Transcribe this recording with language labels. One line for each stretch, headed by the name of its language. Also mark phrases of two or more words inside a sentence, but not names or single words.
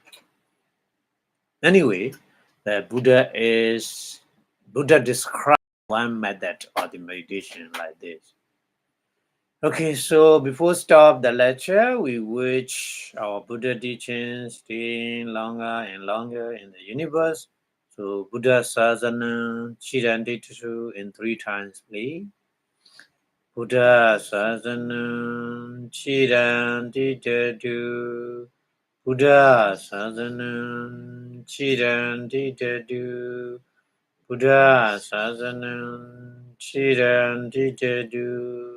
English: Anyway, the Buddha described one method of the meditation like this. Okay, so before stop the lecture, we wish our Buddha teachings stay longer and longer in the universe. So
Pali: Buddha Sasana Chiranditusu
English: in 3 times, please.
Pali: Buddha Sasana Chiranditusu. Buddha Sasana Chiranditusu. Buddha Sasana Chiranditusu.